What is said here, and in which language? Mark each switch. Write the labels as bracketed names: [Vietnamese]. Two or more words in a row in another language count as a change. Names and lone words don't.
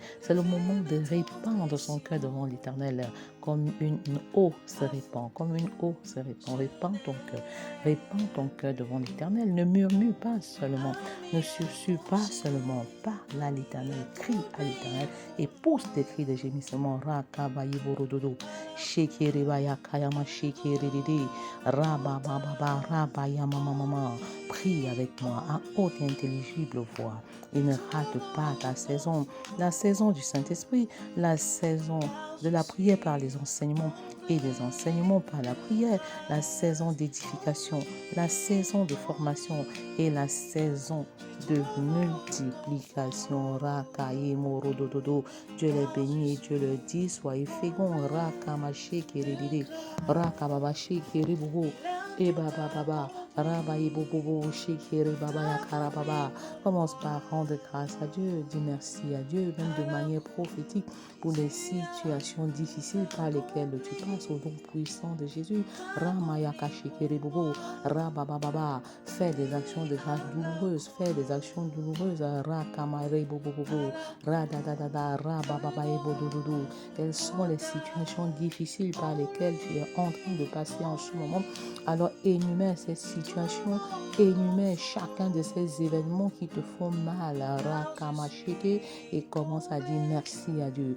[French] C'est le moment de répandre son cœur devant l'Éternel comme une eau se répand, comme une eau se répand. Répands ton cœur devant l'Éternel. Ne murmure pas seulement, ne susurre pas seulement, parle à l'Éternel, crie à l'Éternel et pousse des cris de gémissement. Rakabayi borododo, shekeribaya kayama shekeridede, rabababa rabayama mama. Prie avec moi à haute et intelligible voix et ne rate pas ta saison, la saison du Saint-Esprit, la saison de la prière par les enseignements et des enseignements par la prière, la saison d'édification, la saison de formation et la saison de multiplication. Rakaye morodododo. Dieu les bénit et Dieu le dit, soyez féconds. Rakamaché kéridide, rakababaché kéribobo, et bababa, rabaye bobobo, shikiri baba yakarababa. Commence par rendre grâce à Dieu, dis merci à Dieu, même de manière prophétique, pour les situations difficiles par lesquelles tu passes au nom puissant de Jésus. Ramayaka shikiri bobo, rabababa. Fais des actions de grâce douloureuses, fais des actions douloureuses. Rakamare bobo bobo, radadadada, rabababa et bodododo. Quelles sont les situations difficiles par lesquelles tu es en train de passer en ce moment? Alors énumère ces situations, énumère chacun de ces événements qui te font mal, rakamasheke, et commence à dire merci à Dieu.